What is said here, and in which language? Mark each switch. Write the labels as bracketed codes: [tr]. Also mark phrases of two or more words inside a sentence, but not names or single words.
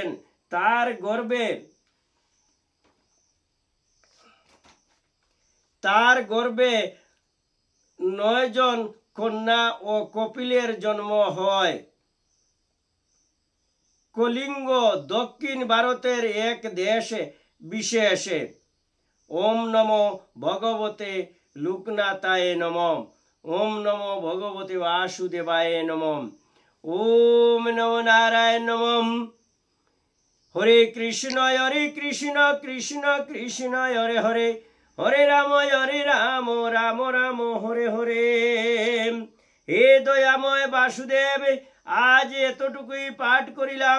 [bn] তার গর্ভে 9 জন কন্যা ও কপিলের জন্ম হয়। কলিঙ্গ দক্ষিণ ভারতের এক দেশ বিশেষে। [sa] ওম নমো ভগবতে লোকনাথায় নমঃ। ওম নমো ভগবতে বাসুদেবায় নমঃ। ওম নমো নারায়ণ নমঃ। হরে কৃষ্ণ কৃষ্ণ কৃষ্ণ হরে হরে, হরে রাম রাম রাম হরে হরে। [bn] হে দয়াময় বাসুদেব, আজ এতটুকুই পাঠ করিলাম।